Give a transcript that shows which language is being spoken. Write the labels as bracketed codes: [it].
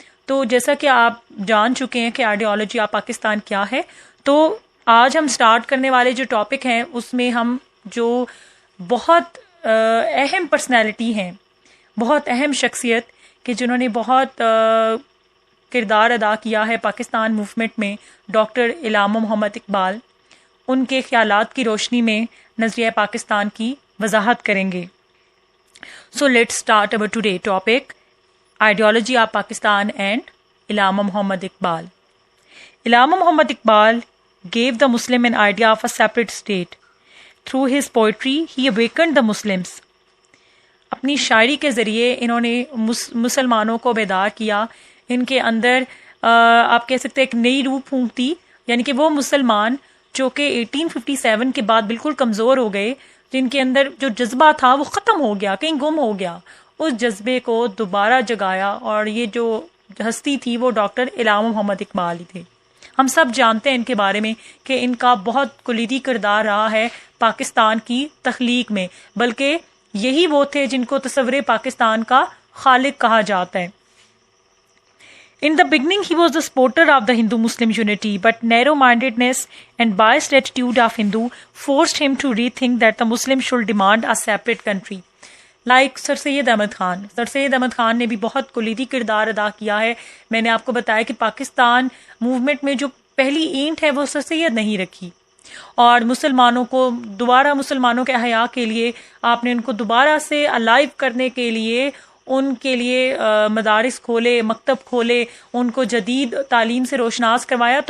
[ur] تو جیسا کہ آپ جان چکے ہیں کہ آئیڈیالوجی آف پاکستان کیا ہے، تو آج ہم سٹارٹ کرنے والے جو ٹاپک ہیں اس میں ہم جو بہت اہم پرسنالٹی ہیں، بہت اہم شخصیت کہ جنہوں نے بہت کردار ادا کیا ہے پاکستان موومنٹ میں، ڈاکٹر علامہ محمد اقبال، ان کے خیالات کی روشنی میں نظریہ پاکستان کی وضاحت کریں گے. [en] So let's start over today topic ideology of Pakistan and Allama Muhammad Iqbal. Allama Muhammad Iqbal gave the Muslim an idea of a separate state. Through his poetry, he awakened the Muslims. [ur] اپنی شاعری کے ذریعے انہوں نے مسلمانوں کو بیدار کیا، ان کے اندر آپ کہہ سکتے ایک نئی روح پھونک دی. یعنی کہ وہ مسلمان جو کہ 1857 کے بعد بالکل کمزور ہو گئے، جن کے اندر جو جذبہ تھا وہ ختم ہو گیا، کہیں گم ہو گیا، اس جذبے کو دوبارہ جگایا. اور یہ جو ہستی تھی وہ ڈاکٹر علامہ محمد اقبال ہی تھے. ہم سب جانتے ہیں ان کے بارے میں کہ ان کا بہت کلیدی کردار رہا ہے پاکستان کی تخلیق میں، بلکہ یہی وہ تھے جن کو تصور پاکستان کا خالق کہا جاتا ہے. [en] In the beginning he was the supporter of the Hindu-Muslim unity, but narrow-mindedness and biased attitude of Hindu forced him to rethink that the Muslims should demand a separate country. Like sir Syed Ahmad Khan. [ur] سر سید احمد خان نے بھی بہت کلیدی کردار ادا کیا ہے. میں نے آپ کو بتایا کہ پاکستان موومنٹ میں جو پہلی اینٹ ہے وہ سر سید نہیں رکھی، اور مسلمانوں کو دوبارہ مسلمانوں کے احیاء کے لیے آپ نے ان کو دوبارہ سے الائیو کرنے کے لیے ان کے لیے مدارس کھولے، مکتب کھولے، ان کو جدید تعلیم سے روشناس کروایا.